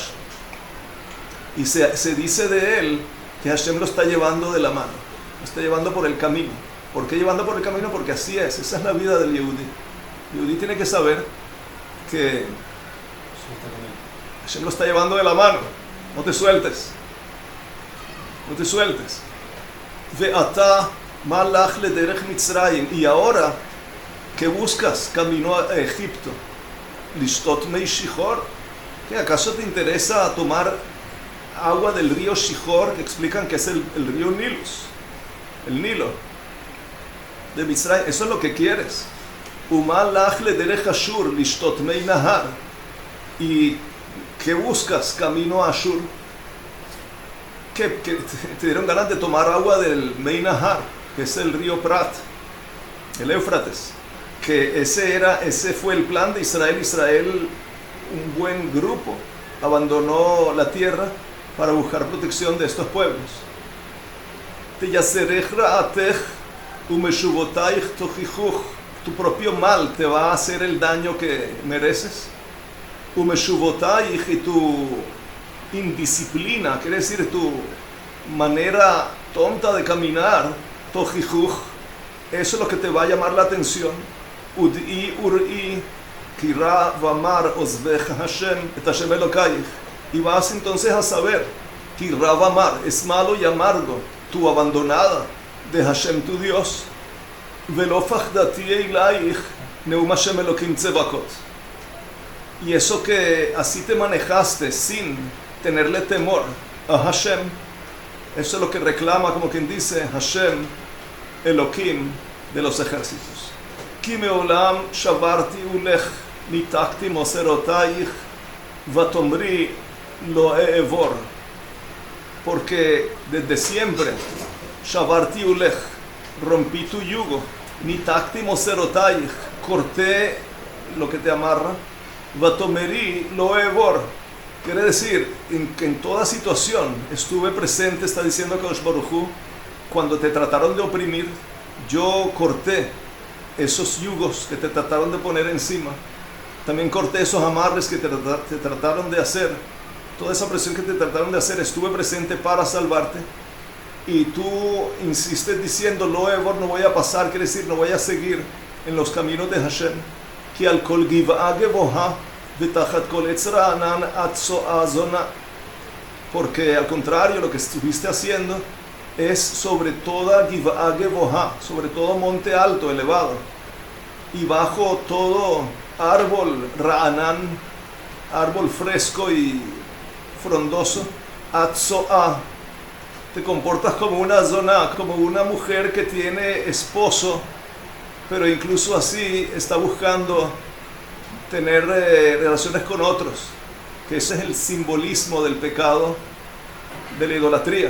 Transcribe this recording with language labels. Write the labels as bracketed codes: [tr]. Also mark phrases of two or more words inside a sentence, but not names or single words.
[es] Y se dice de él que Hashem lo está llevando de la mano, lo está llevando por el camino. ¿Por qué llevando por el camino? Porque así es, esa es la vida del Yehudi. El Yehudi tiene que saber que Hashem lo está llevando de la mano. No te sueltes. No te sueltes. [he] ועתה מה לך לדרך מצרים. [es] Y ahora que buscas camino a Egipto, [he] לשתות מי שחור. [es] ¿Qué acaso te interesa tomar agua del río Shihor, que explican que es el río Nilus, el Nilo de Mitzrayim? Eso es lo que quieres. [he] ומה לך לדרך אשור לשתות מי נהר. [es] ¿Y qué buscas camino a Ashur? Que te dieron ganas de tomar agua del [he] מי נהר, [es] que es el río Prat, el Éufrates. Que ese fue el plan de Israel. Israel, un buen grupo, abandonó la tierra para buscar protección de estos pueblos. [he] תיסרך רעתך ומשובותיך תוכחך, [es] tu propio mal te va a hacer el daño que mereces. Umeshuvotaich, y tu indisciplina, quiere decir tu manera tonta de caminar, tochichuch, eso es lo que te va a llamar la atención. [he] ודעי וראי כי רע ומר עזבך השם את השם אלהיך. [es] Y vas entonces a saber, [he] כי רע ומר, [es] es malo y amargo, tu abandonada de Hashem tu Dios. [he] ולא פחדתי אליך נאם השם אלהים צבאות. [es] Y eso que así te manejaste sin tenerle temor a Hashem, eso es lo que reclama, como quien dice, Hashem Elokim de los ejércitos. [he] כי מעולם שברתי עלך נתקתי מוסרותיך ותאמרי לא אעבור. [es] Porque desde siempre, [he] שברתי עלך, [es] rompí tu yugo, [he] נתקתי מוסרותיך, [es] corté lo que te amarra, [he] ותאמרי לא אעבור. [es] Quiere decir que en toda situación estuve presente, está diciendo [he] קדוש ברוך הוא, [es] cuando te trataron de oprimir, yo corté esos yugos que te trataron de poner encima. También corté esos amarres que te trataron de hacer. Toda esa presión que te trataron de hacer, estuve presente para salvarte. Y tú insistes diciendo, [he] לא אעבור, [es] no voy a pasar, quiere decir, no voy a seguir en los caminos de Hashem. [he] כי על כל גבעה גבהה ותחת כל עץ רענן את צעה זנה. [es] Porque al contrario, lo que estuviste haciendo es sobre toda [he] גבעה גבהה, [es] sobre todo monte alto, elevado, y bajo todo árbol Ra'anan, árbol fresco y frondoso, Atzo'a, te comportas como una zona, como una mujer que tiene esposo, pero incluso así está buscando tener relaciones con otros, que ese es el simbolismo del pecado, de la idolatría.